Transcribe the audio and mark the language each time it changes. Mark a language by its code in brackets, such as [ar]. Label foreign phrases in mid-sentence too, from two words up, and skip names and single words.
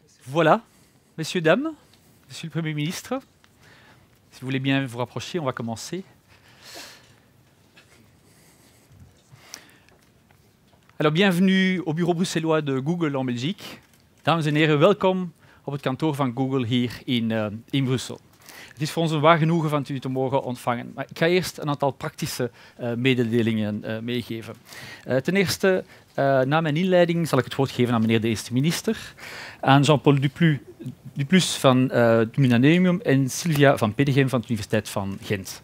[fr] Voilà, messieurs, dames, monsieur le Premier ministre, si vous voulez bien vous rapprocher, on va commencer. Alors, bienvenue au bureau bruxellois de Google en Belgique. [nl] Dames en heren, welkom op het kantoor van Google hier in Brussel. Het is voor ons een waar genoegen van u te mogen ontvangen. Maar ik ga eerst een aantal praktische mededelingen meegeven. Ten eerste, na mijn inleiding zal ik het woord geven aan meneer de eerste minister, aan Jean-Paul Duplus van het Millennium en Sylvia van Petegem van de Universiteit van Gent.